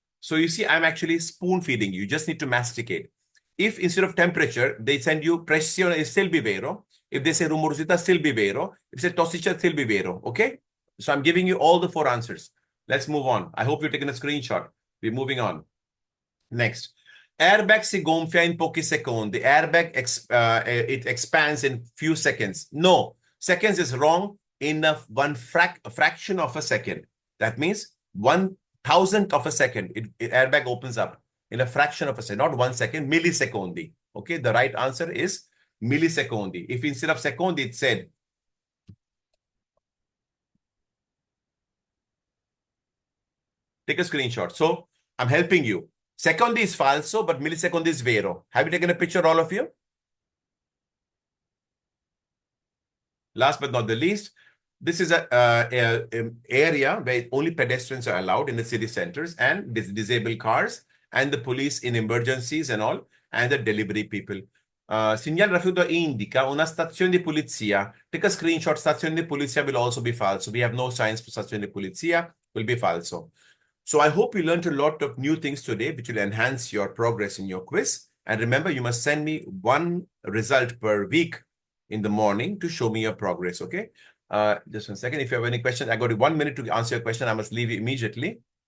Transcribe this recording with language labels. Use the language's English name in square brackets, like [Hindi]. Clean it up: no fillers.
[English] So you see, I'm actually spoon feeding you. You just need to masticate. If instead of temperature, they send you pressione, it still be vero. If they say rumorosità, still be vero. If they say tossicità, still be vero. Okay? So I'm giving you all the 4 answers. Let's move on. I hope you've taken a screenshot. We're moving on. Next. [Italian] Airbag si gonfia in pochi secondi. [English] Airbag, it expands in few seconds. No, seconds is wrong in one fraction of a second. That means 1,000th of a second, airbag opens up in a fraction of a second, not 1 second, millisecondi. Okay, the right answer is millisecondi. If instead of secondi, it said, take a screenshot. So I'm helping you. Secondi is falso, but millisecondi is vero. Have you taken a picture, all of you? Last but not the least, this is an area where only pedestrians are allowed in the city centers, and disabled cars, and the police in emergencies and all, and the delivery people. [Italian] Segnale rifiuto indica una stazione di polizia. [English] Take a screenshot. Stazione di polizia will also be falso. We have no signs for stazione di polizia. Will be falso. So I hope you learned a lot of new things today, which will enhance your progress in your quiz. And remember, you must send me 1 result per week in the morning to show me your progress. Okay? Just 1 second. If you have any questions, I got 1 minute to answer your question. I must leave you immediately.